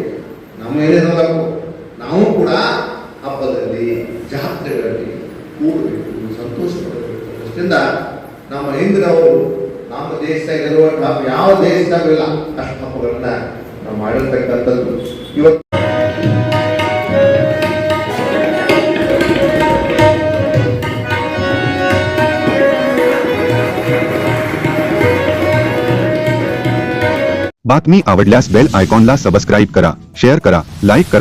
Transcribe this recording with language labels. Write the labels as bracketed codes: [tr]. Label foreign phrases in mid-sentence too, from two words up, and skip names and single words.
[kn] ನಮ್ಮ ಹೇಳಿದ್ರಲ್ಲೂ ನಾವು ಕೂಡ ಹಬ್ಬದಲ್ಲಿ, ಜಾತ್ರೆಗಳಲ್ಲಿ ಕೂಡಬೇಕು, ಸಂತೋಷ ಪಡಬೇಕು. ಅಷ್ಟರಿಂದ ನಮ್ಮ ಹಿಂದಿನವರು ನಮ್ಮ ದೇಶದಾಗ ಇರುವಂತಹ ಯಾವ ದೇಶದಾಗೂ ಇಲ್ಲ ಅಷ್ಟು ಹಬ್ಬಗಳನ್ನ ನಾವು ಮಾಡಿರ್ತಕ್ಕಂಥದ್ದು. ಇವತ್ತು [mr] बातमी आवडल्यास बेल आयकॉनला सबस्क्राईब करा, शेअर करा, लाईक करा.